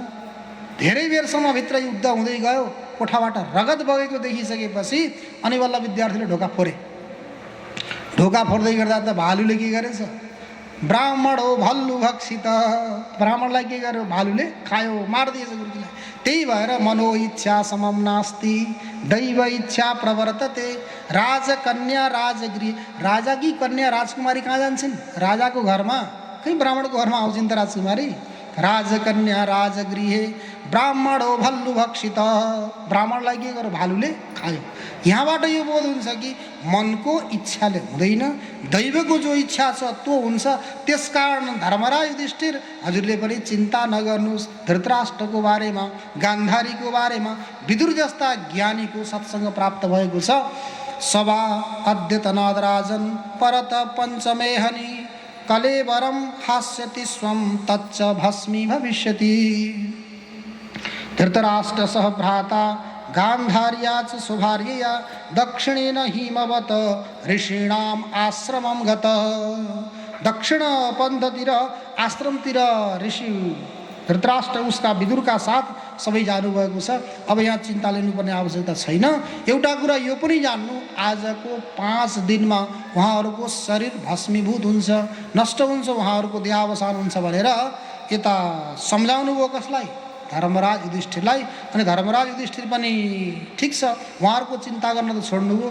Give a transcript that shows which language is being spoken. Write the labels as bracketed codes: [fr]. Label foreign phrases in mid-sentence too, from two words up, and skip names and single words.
[ne] धेरै बेरसम्म भित्र युद्ध हुँदै गयो। कोठाबाट रगत बगेको देखिसकेपछि अनि बल्ल विद्यार्थीले ढोका फोड्दै गर्दा त भालुले के गरेछ, [sa] ब्राह्मण हो भल्लु भक्षित, [ne] ब्राह्मणलाई के गर्यो, भालुले खायो, मारिदिएछ गुरुजीलाई। त्यही भएर [sa] मनो इच्छा समम नास्ति दैव इच्छा प्रवर्तते। राजकन्या राजगृह, [ne] राजाकी कन्या राजकुमारी कहाँ जान्छन्, राजाको घरमा, कहीँ ब्राह्मणको घरमा आउँछन् त राजकुमारी। [sa] राजकन्या राजगृहे ब्राह्मणो भल्लु भक्षित, [ne] ब्राह्मणलाई के गर्यो, भालुले खायो। यहाँबाट यो बोध हुन्छ कि मनको इच्छाले हुँदैन, दैवको जो इच्छा छ त्यो हुन्छ। त्यसकारण धर्मराज युधिष्ठिर हजुरले पनि चिन्ता नगर्नुहोस्। धृतराष्ट्रको बारेमा, गान्धारीको बारेमा विदुर जस्ता ज्ञानीको सत्सङ्ग प्राप्त भएको छ। [sa] सभा अद्यतनाद राजन परत पञ्चमेहनि कलेवरम हास्यति स्वम तच्च भस्मी भविष्यति। धृतराष्ट्र सह भ्राता गान्धार्या च सुभार्यया दक्षिणेन हिमवत ऋषीणाम आश्रमम गत। [ne] दक्षिण पन्थतिर आश्रमतिर ऋषि धृतराष्ट्र उसका विदुरका साथ सबै जानुभएको छ। अब यहाँ चिन्ता लिनुपर्ने आवश्यकता छैन। एउटा कुरा यो पनि जान्नु, आजको 5 दिनमा उहाँहरूको शरीर भस्मीभूत हुन्छ, नष्ट हुन्छ, उहाँहरूको देहावसान हुन्छ भनेर यता सम्झाउनु भयो। कसलाई, धर्मराज युधिष्ठिरलाई। अनि धर्मराज युधिष्ठिर पनि ठिक छ, उहाँहरूको चिन्ता गर्न त छोड्नुभयो।